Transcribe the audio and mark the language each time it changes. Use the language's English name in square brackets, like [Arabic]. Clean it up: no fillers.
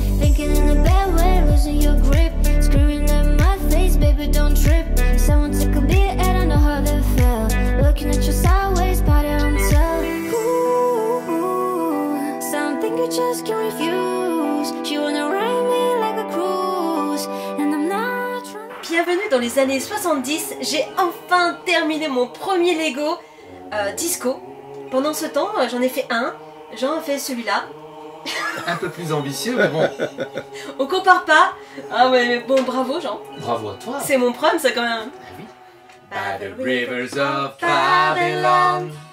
[English] Thinking in a bad way, losing your grip. Screaming at my face, baby, don't trip. Someone took a beat and I know how they felt. Looking at you sideways, body on top. Ooh, something you just can't refuse. She wanna ride me like a cruise, and I'm not trying. [French] Bienvenue dans les années 70, j'ai enfin terminé mon premier Lego Disco. Pendant ce temps, j'en ai fait un, j'en ai fait celui-là. Un peu plus ambitieux, mais bon. On compare pas. Ah ouais, mais bon, bravo Jean. Bravo à toi. C'est mon prom, ça quand même. [English] By the rivers of Babylon,